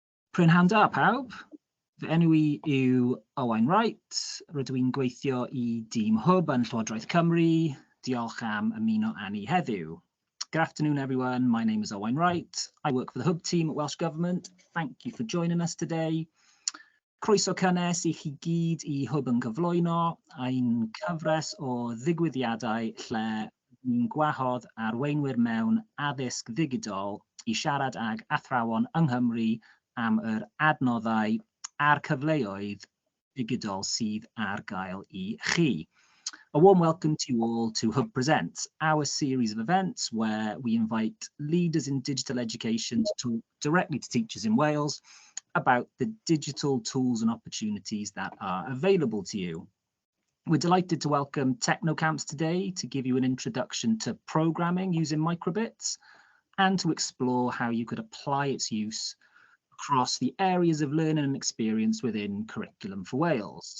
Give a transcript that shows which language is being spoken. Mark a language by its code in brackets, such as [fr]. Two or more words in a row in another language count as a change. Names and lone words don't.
[cy] Pryn hand up, pawb. Fy enw I yw Owain Wright. Rydw i'n gweithio I dîm Hwb yn Llywodraeth Cymru. Diolch am ymuno â ni heddiw. [en] Good afternoon, everyone. My name is Owain Wright. I work for the Hwb team at Welsh Government. Thank you for joining us today. [cy] Croeso cynnes I chi gyd I Hwb yn cyflwyno. Ein cyfres o ddigwyddiadau lle ni'n gwahodd arweinwyr mewn addysg ddigidol I siarad ag athrawon yng Nghymru am yr adnoddau a'r cyfleoedd digidol sydd ar gael I chi. [en] A warm welcome to you all to Hwb Presents, our series of events where we invite leaders in digital education to talk directly to teachers in Wales about the digital tools and opportunities that are available to you. We're delighted to welcome Technocamps today to give you an introduction to programming using microbits and to explore how you could apply its use across the areas of learning and experience within Curriculum for Wales.